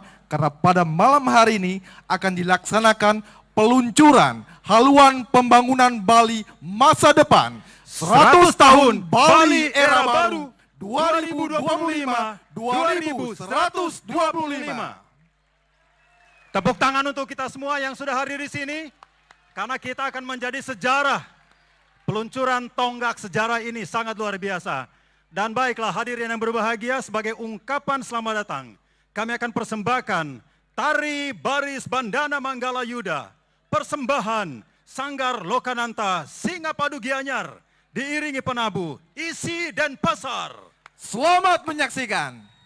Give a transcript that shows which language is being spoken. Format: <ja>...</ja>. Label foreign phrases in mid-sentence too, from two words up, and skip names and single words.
<id>Karena pada malam hari ini akan dilaksanakan peluncuran haluan pembangunan Bali masa depan 100 tahun Bali era baru 2025-2125. Tepuk tangan untuk kita semua yang sudah hadir di sini, karena kita akan menjadi sejarah. Peluncuran tonggak sejarah ini sangat luar biasa. Dan baiklah hadirin yang berbahagia, sebagai ungkapan selamat datang, kami akan persembahkan Tari Baris Bandana Manggala Yuda, persembahan Sanggar Lokananta Singapadu Gianyar, diiringi penabuh, isi dan pasar. Selamat menyaksikan.</id>